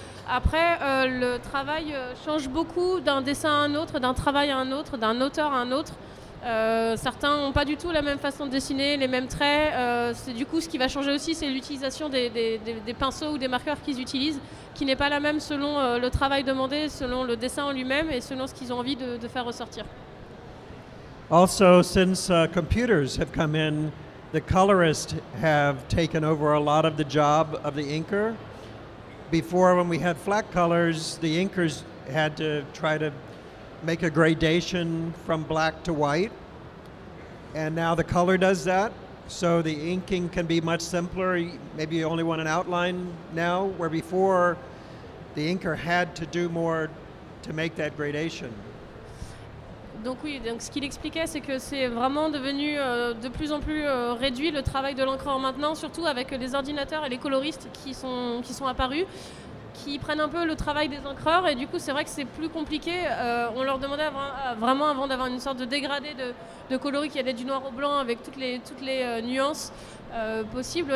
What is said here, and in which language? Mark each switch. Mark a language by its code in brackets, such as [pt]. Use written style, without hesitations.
[fr] Après le travail change beaucoup d'un dessin à un autre, d'un travail à un autre, d'un auteur à un autre. Certains n'ont pas du tout la même façon de dessiner, les mêmes traits. Du coup, ce qui va changer aussi, c'est l'utilisation des pinceaux ou des marqueurs qu'ils utilisent, qui n'est pas la même selon le travail demandé, selon le dessin en lui-même et selon ce qu'ils ont envie de faire ressortir. [en] Also, since computers have come in, the colorists have taken over a lot of the job of the inker. Before, when we had flat colors, the inkers had to try to make a gradation from black to white, and now the color does that, so the inking can be much simpler. Maybe you only want an outline now, where before the inker had to do more to make that gradation. [fr] Donc oui, donc ce qu'il expliquait, c'est que c'est vraiment devenu de plus en plus réduit le travail de l'encreur maintenant, surtout avec les ordinateurs et les coloristes qui sont apparus, qui prennent un peu le travail des encreurs, et du coup c'est vrai que c'est plus compliqué. On leur demandait vraiment avant d'avoir une sorte de dégradé de coloris qui allait du noir au blanc avec toutes les nuances possibles.